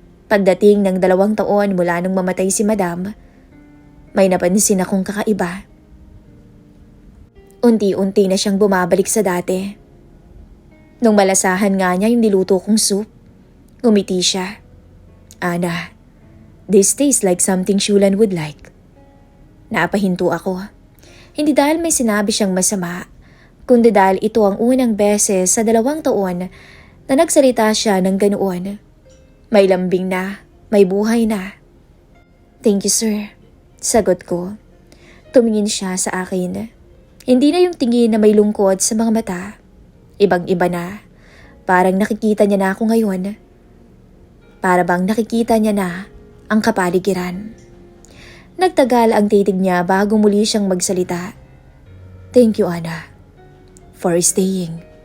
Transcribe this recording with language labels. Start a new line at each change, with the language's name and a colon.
Filipino: Pagdating ng 2 taon mula nung mamatay si Madam, may napansin akong kakaiba. Unti-unti na siyang bumabalik sa dati. Nung malasahan nga niya yung niluto kong soup, umiti siya.
English: Ana, this tastes like something Shulan would like.
Filipino: Napahinto ako. Hindi dahil may sinabi siyang masama, kundi dahil ito ang unang beses sa 2 taon na nagsalita siya ng ganoon. May lambing na, may buhay na.
English: Thank you, sir.
Filipino: Sagot ko. Tumingin siya sa akin. Hindi na yung tingin na may lungkot sa mga mata. Ibang-iba na. Parang nakikita niya na ako ngayon. Para bang nakikita niya na ang kapaligiran. Nagtagal ang titig niya bago muli siyang magsalita.
English: Thank you, Ana, for staying.